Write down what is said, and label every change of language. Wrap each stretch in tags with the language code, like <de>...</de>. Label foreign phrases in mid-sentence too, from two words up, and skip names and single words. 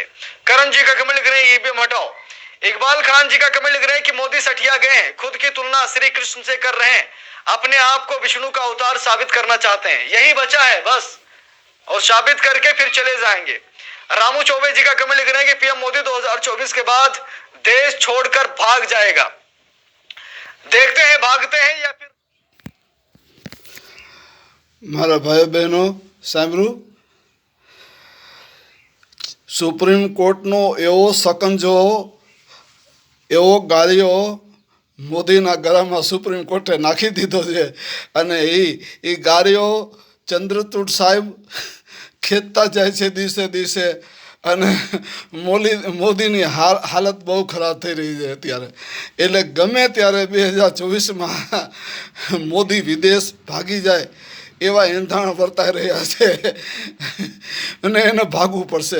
<hi>करण जी का कमेंट लिख रहे हैं ईवीएम हटाओ। इकबाल खान जी का कमेंट लिख रहे हैं कि मोदी सठिया गए हैं, खुद की तुलना श्री कृष्ण से कर रहे हैं, अपने आप को विष्णु का अवतार साबित करना चाहते हैं, यही बचा है बस, और साबित करके फिर चले जाएंगे। रामू चौबे जी का कमेंट लिख रहे हैं कि पीएम मोदी 2024 के बाद देश छोड़कर भाग जाएगा। देखते हैं भागते हैं या फिर।</hi> <gu>મારા ભાઈ બહેનો સાંભળ્યું, સુપ્રીમ કોર્ટનો એવો સકંજો એવો ગાળિયો મોદીના ગળામાં સુપ્રીમ કોર્ટે નાખી દીધો છે અને ઈ ગાળિયો ચંદ્રચૂડ સાહેબ ખેંચતા જાય છે દિવસે દિવસે અને મોદીની હાલત બહુ ખરાબ થઈ રહી છે અત્યારે। એટલે ગમે ત્યારે 2024માં મોદી વિદેશ ભાગી જાય એવા એંધાણ વર્તાઈ રહ્યા છે અને એને ભાગવું પડશે।</gu>